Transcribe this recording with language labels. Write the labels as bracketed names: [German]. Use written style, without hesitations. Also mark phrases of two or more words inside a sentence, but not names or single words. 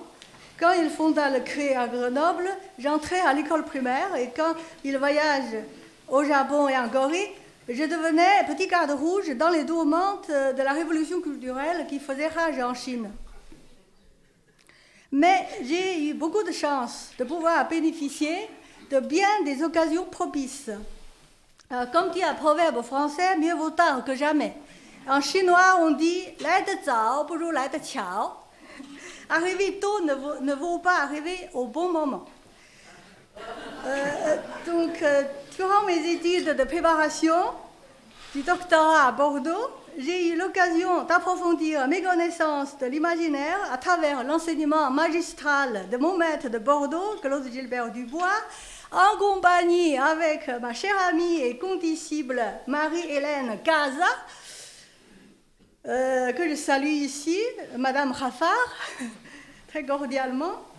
[French] Quand il fonda le CRI à Grenoble, j'entrais à l'école primaire, et quand il voyage au Japon et en Corée, je devenais petit garde rouge dans les tourmentes de la révolution culturelle qui faisait rage en Chine. Mais j'ai eu beaucoup de chance de pouvoir bénéficier de bien des occasions propices. Comme dit un proverbe français, mieux vaut tard que jamais. En chinois, on dit « [Chinese] 来得早不如来得巧». [French] Arriver tôt ne vaut pas arriver au bon moment. Durant mes études de préparation du doctorat à Bordeaux, j'ai eu l'occasion d'approfondir mes connaissances de l'imaginaire à travers l'enseignement magistral de mon maître de Bordeaux, Claude Gilbert Dubois, en compagnie avec ma chère amie et condisciple Marie-Hélène Caza, que je salue ici, Madame Raffard, très cordialement.